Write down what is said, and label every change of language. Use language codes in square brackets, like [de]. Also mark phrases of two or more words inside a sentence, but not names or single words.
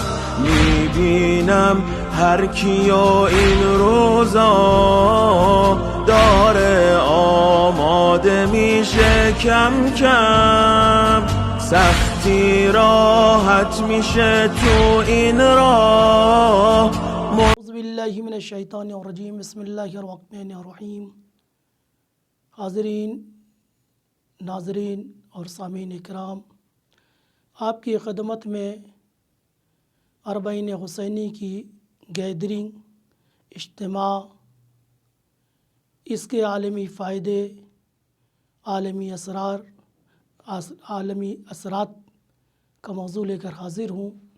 [fa] میبینم هر کیو این روزا داره آماده میشه کم کم، سختی راحت میشه تو این راه. [ar] اعوذ باللہ من الشیطان الرجیم، بسم اللہ الرحمن الرحیم۔ [ur] حاضرین، ناظرین اور سامعین اکرام، آپ کی خدمت میں اربعین حسینی کی گیدرنگ، اجتماع، اس کے عالمی فائدے، عالمی اثرات کا موضوع لے کر حاضر ہوں